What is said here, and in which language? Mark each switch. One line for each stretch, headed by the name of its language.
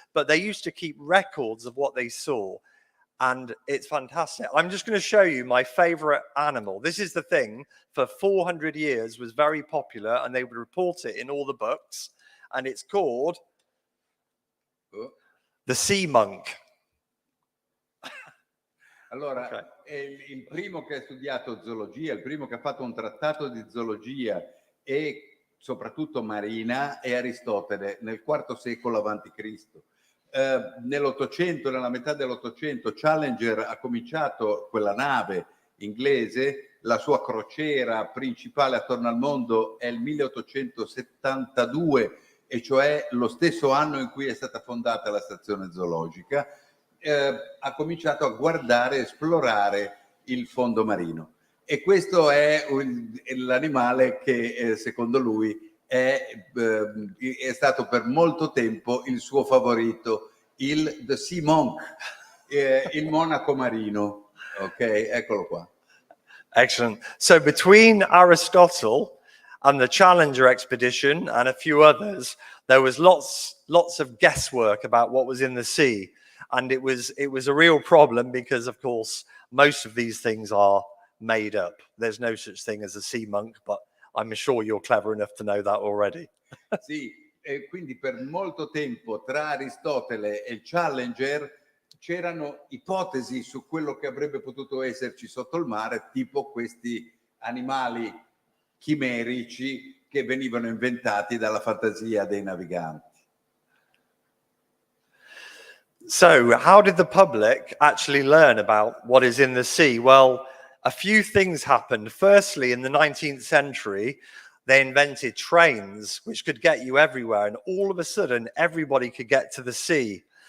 English: But they used to keep records of what they saw. And it's fantastic. I'm just going to show you my favorite animal. This is the thing, for 400 years was very popular and they would report it in all the books. And it's called the sea monk.
Italian: Allora, è il primo che ha studiato zoologia, il primo che ha fatto un trattato di zoologia e soprattutto marina è Aristotele nel IV secolo a.C. Nell'Ottocento, nella metà dell'Ottocento, Challenger ha cominciato, quella nave inglese, la sua crociera principale attorno al mondo è il 1872, e cioè lo stesso anno in cui è stata fondata la stazione zoologica. Ha cominciato a guardare, esplorare il fondo marino, e questo è l'animale che secondo lui è stato per molto tempo il suo favorito, the sea monk, il monaco marino. Ok, eccolo qua.
English: Excellent. So between Aristotle and the Challenger expedition and a few others, there was lots of guesswork about what was in the sea. And it was a real problem because, of course, most of these things are made up. There's no such thing as a sea monk, but I'm sure you're clever enough to know that already.
Italian: Sì, e quindi per molto tempo tra Aristotele e Challenger c'erano ipotesi su quello che avrebbe potuto esserci sotto il mare, tipo questi animali chimerici che venivano inventati dalla fantasia dei naviganti.
English: So, how did the public actually learn about what is in the sea? Well, a few things happened. Firstly, in the 19th century, they invented trains which could get you everywhere, and all of a sudden, everybody could get to the sea.